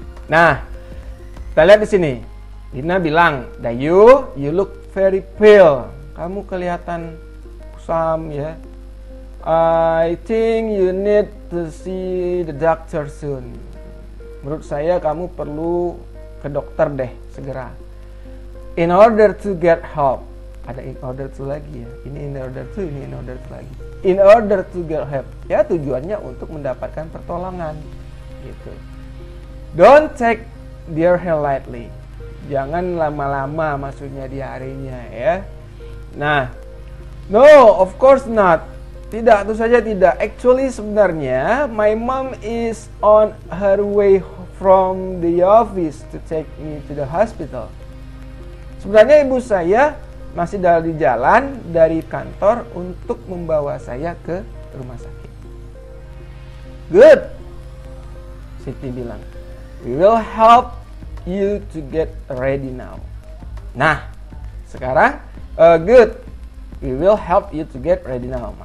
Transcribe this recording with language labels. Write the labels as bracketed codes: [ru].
[id] Nah, kita lihat di sini. Dina bilang, [en] "Dayu, you look very pale." [id] Kamu kelihatan kusam ya. [en] I think you need to see the doctor soon. [id] Menurut saya kamu perlu ke dokter deh segera. [en] In order to get help. [id] Ada [en] in order to [id] lagi ya. Ini [en] in order to, [id] ini [en] in order to [id] lagi. [en] In order to get help. [id] Ya tujuannya untuk mendapatkan pertolongan. Gitu. [en] Don't take their hair lightly. [id] Jangan lama-lama maksudnya di harinya ya. [en] Nah, no, of course not. [id] Tidak, tentu saja tidak. [en] Actually [id] sebenarnya [en] my mom is on her way from the office to take me to the hospital. [id] Sebenarnya ibu saya masih di jalan dari kantor untuk membawa saya ke rumah sakit. [en] Good, Siti [id] bilang. [en] We will help you to get ready now. [id] Nah, sekarang [en] good. We will help you to get ready now.